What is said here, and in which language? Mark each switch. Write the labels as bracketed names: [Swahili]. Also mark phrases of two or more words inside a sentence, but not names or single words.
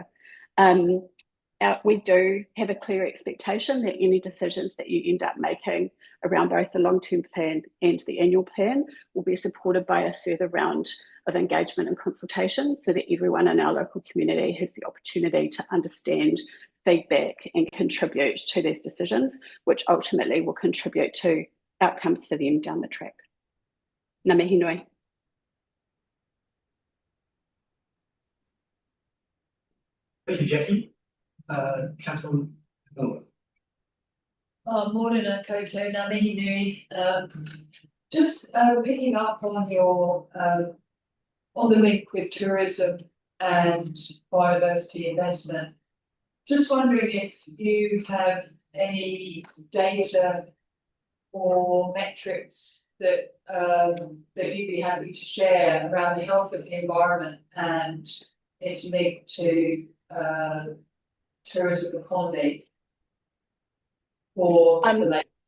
[English] We do have a clear expectation that any decisions that you end up making around both the long-term plan and the annual plan will be supported by a further round of engagement and consultation so that everyone in our local community has the opportunity to understand, feedback and contribute to these decisions, which ultimately will contribute to outcomes for them down the track. [Māori] Ngā mihi nui. [English] Thank you, Jackie. Councilman Miller. [Māori] Morena koutou, ngā mihi nui. [English] Just picking up on your on the link with tourism and biodiversity investment. Just wondering if you have any data or metrics that that you'd be happy to share around the health of the environment and its link to tourism economy for the lake.